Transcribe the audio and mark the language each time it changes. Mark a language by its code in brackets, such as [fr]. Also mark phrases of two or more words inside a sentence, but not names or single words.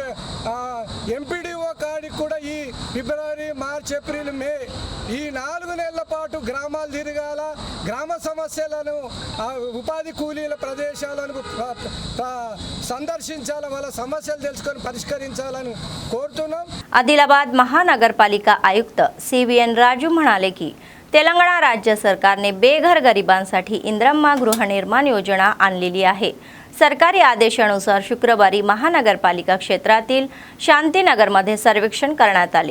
[te] ఎంపీడీఓ కాడికి కూడా ఈ ఫిబ్రవరి, మార్చ్, ఏప్రిల్, మే ఈ 4 నెలల పాటు గ్రామాలు తిరగాల, గ్రామ సమస్యలను ఉపాధి కూలీల ప్రదేశాలను సందర్శించాల, వాళ్ళ సమస్యలు తెలుసుకొని పరిష్కరించాలని కోరుతున్నాం। [mr] आदिलाबाद महानगरपालिका आयुक्त CVN राजू म्हणाले की तेलंगणा राज्य सरकारने बेघर गरिबांसाठी इंदिरम्मा गृहनिर्माण योजना आणलेली आहे। सरकारी आदेशानुसार शुक्रवारी महानगरपालिका क्षेत्रातील शांतीनगरमध्ये सर्वेक्षण करण्यात आले।